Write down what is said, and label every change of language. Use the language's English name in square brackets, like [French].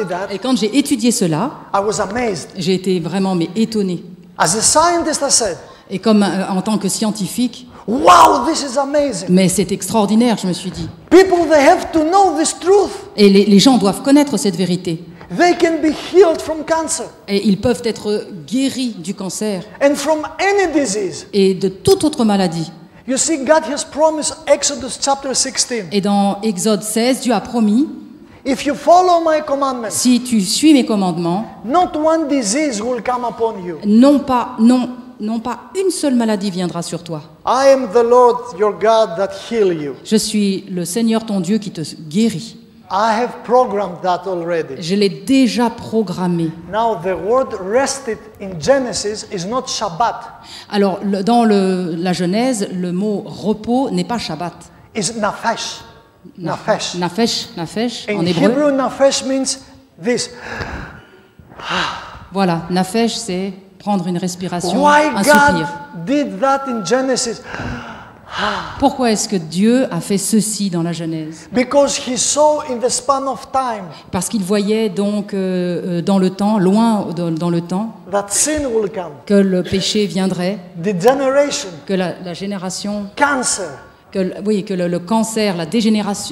[French] Et quand j'ai étudié cela, [English] I was amazed. [French] j'ai été vraiment étonné. [English] As a scientist, I said, [French] Et comme en tant que scientifique, [English] wow, this is amazing. [French] mais c'est extraordinaire, je me suis dit. [English] People, they have to know this truth. [French] Et les gens doivent connaître cette vérité. [English] They can be healed from cancer [French] Et ils peuvent être guéris du cancer [English] and from any disease. [French] et de toute autre maladie. [English] You see, God has promised Exodus chapter 16. [French] Et dans Exode 16, Dieu a promis, [English] If you follow my commandments, [French] si tu suis mes commandements, [English] not one disease will come upon you. [French] non pas une seule maladie viendra sur toi. [English] I am the Lord your God that heal you. [French] Je suis le Seigneur ton Dieu qui te guérit. [English] I have programmed that already. [French] Je l'ai déjà programmé. [English] Now the word rested in Genesis is not Shabbat. [French] Alors, dans la Genèse, le mot repos n'est pas Shabbat. [English] It's nafesh. Nafesh. [French] Nafesh, en [English] In [French] hébreu. [English] Hebrew, nafesh means this. [French] Voilà, nafesh, c'est prendre une respiration, [English] Why [French] un [English] God [French] soupir. [English] did that in Genesis? [French] Pourquoi est-ce que Dieu a fait ceci dans la Genèse? [English] Because he saw in the span of time [French] Parce qu'il voyait donc dans le temps, loin dans le temps, [English] that sin will come, [French] que le péché viendrait, [English] degeneration, [French] que la génération, [English] cancer. [French] que le cancer, la dégénérescence,